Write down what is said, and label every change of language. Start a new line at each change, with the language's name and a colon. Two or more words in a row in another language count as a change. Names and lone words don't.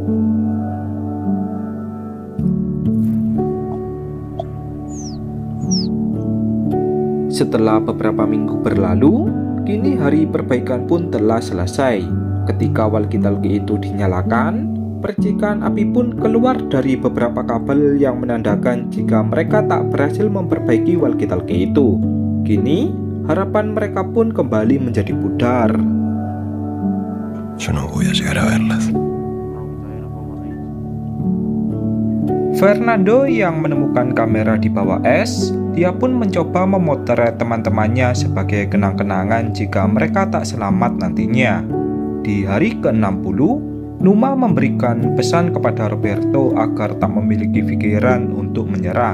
Indonesian: Setelah beberapa minggu berlalu, kini hari perbaikan pun telah selesai. Ketika walkie-talkie itu dinyalakan, percikan api pun keluar dari beberapa kabel yang menandakan jika mereka tak berhasil memperbaiki walkie-talkie itu. Kini, harapan mereka pun kembali menjadi pudar.
Spanish: Yo no voy a llegar a verlas.
Indonesian: Fernando yang menemukan kamera di bawah es, dia pun mencoba memotret teman-temannya sebagai kenang-kenangan jika mereka tak selamat nantinya. Di hari ke-60, Numa memberikan pesan kepada Roberto agar tak memiliki pikiran untuk menyerah.